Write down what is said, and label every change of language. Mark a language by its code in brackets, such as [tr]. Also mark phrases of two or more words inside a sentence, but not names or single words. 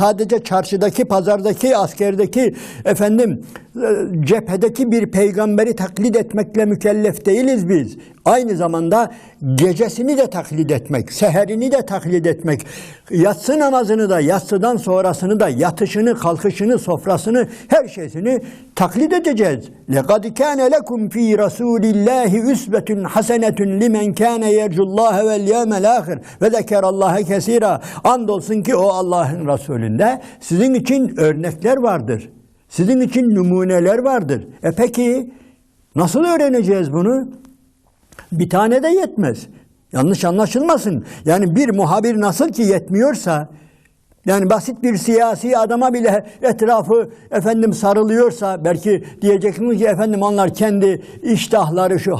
[tr] Sadece çarşıdaki, pazardaki, askerdeki, cephedeki bir peygamberi taklit etmekle mükellef değiliz biz. Aynı zamanda gecesini de taklit etmek, seherini de taklit etmek, yatsı namazını da, yatsıdan sonrasını da, yatışını, kalkışını, sofrasını, her şeysini taklit edeceğiz. [ar] لَقَدْ كَانَ لَكُمْ ف۪ي رَسُولِ اللّٰهِ اُسْبَةٌ حَسَنَةٌ لِمَنْ كَانَ يَرْجُ اللّٰهَ وَالْيَوْمَ الْآخِرِ وَذَكَرَ اللّٰهَ كَثِيرًا. [tr] Andolsun ki o Allah'ın Resulünde sizin için örnekler vardır. Sizin için numuneler vardır. Peki nasıl öğreneceğiz bunu? Bir tane de yetmez. Yanlış anlaşılmasın. Yani bir muhabir nasıl ki yetmiyorsa, yani basit bir siyasi adama bile etrafı sarılıyorsa, belki diyeceksiniz ki efendim onlar kendi iştahları şu.